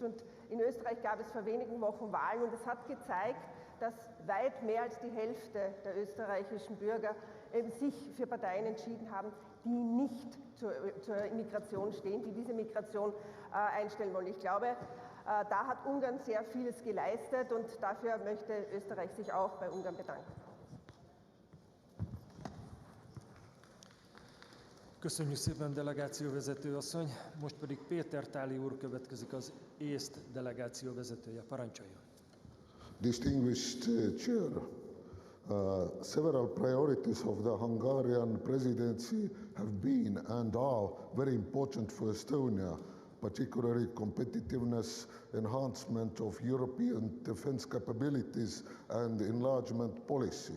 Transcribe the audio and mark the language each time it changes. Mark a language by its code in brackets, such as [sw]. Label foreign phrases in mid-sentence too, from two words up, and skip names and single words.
[de] Und in Österreich gab es vor wenigen Wochen Wahlen und es hat gezeigt, dass weit mehr als die Hälfte der österreichischen Bürger sich für Parteien entschieden haben, die nicht zur Immigration stehen, die diese Migration einstellen wollen. Ich glaube, da hat Ungarn sehr vieles geleistet und dafür möchte Österreich sich auch bei Ungarn bedanken. [hu] Köszönjük szépen, delegációvezető asszony. Most pedig Péter Táli úr következik, az észt delegáció vezetője. Parancsoljon. [en] Distinguished Chair, several priorities of the Hungarian presidency have been and are very important for Estonia, particularly competitiveness, enhancement of European defense capabilities and enlargement policy.